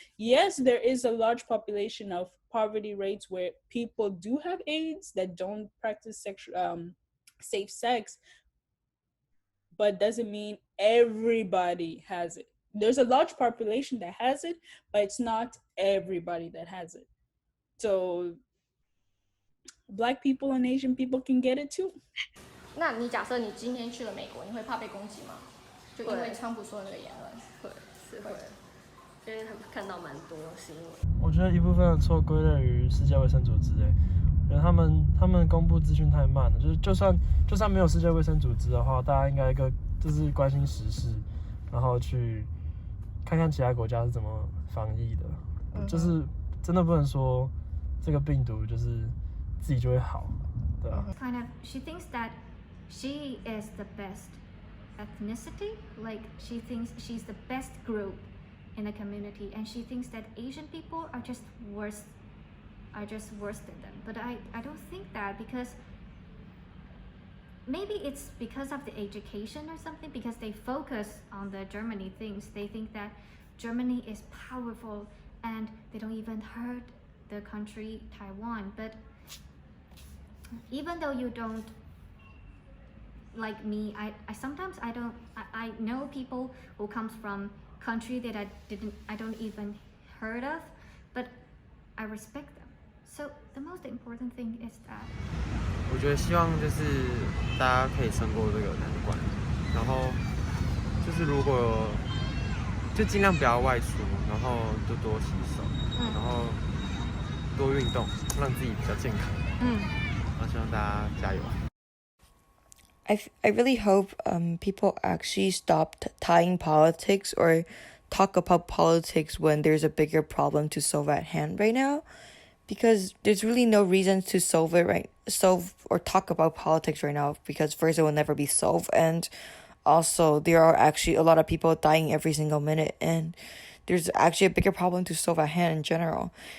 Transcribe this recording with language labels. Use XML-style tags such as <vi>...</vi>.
<en>Yes, there is a large population of poverty rates where people do have AIDS that don't practice safe sex, but doesn't mean everybody has it. There's a large population that has it, but it's not everybody that has it. So Black people and Asian people can get it too.</en> <zh>那你假设你今天去了美国，你会怕被攻击吗？就因为川普说的那个言论，会，因为他们看到蛮多新闻。我觉得一部分的错归类于世界卫生组织，我觉得他们公布资讯太慢了，就是就算没有世界卫生组织的话，大家应该就是关心时事，然后去看看其他国家是怎么防疫的，就是真的不能说这个病毒就是自己就会好，对啊。</zh> <en>Kind of, she thinks that she is the best ethnicity, like she thinks she's the best group in the community, and she thinks that Asian people are just worse than them. But I don't think that, because maybe it's because of the education or something, because they focus on the Germany things. They think that Germany is powerful and they don't even hurt the country Taiwan. But even though you don't like me, I sometimes I know people who comes from country that I don't even heard of, but I respect them. So the most important thing is that</en> <zh>我觉得希望就是大家可以撑过这个难关，然后就是如果就尽量不要外出，然后就多洗手，然后多运动，让自己比较健康。然后希望大家加油。</zh> <en>I really hope people actually stop tying politics or talk about politics when there's a bigger problem to solve at hand right now, because there's really no reason to solve or talk about politics right now, because first it will never be solved, and also there are actually a lot of people dying every single minute, and there's actually a bigger problem to solve at hand in general.</en>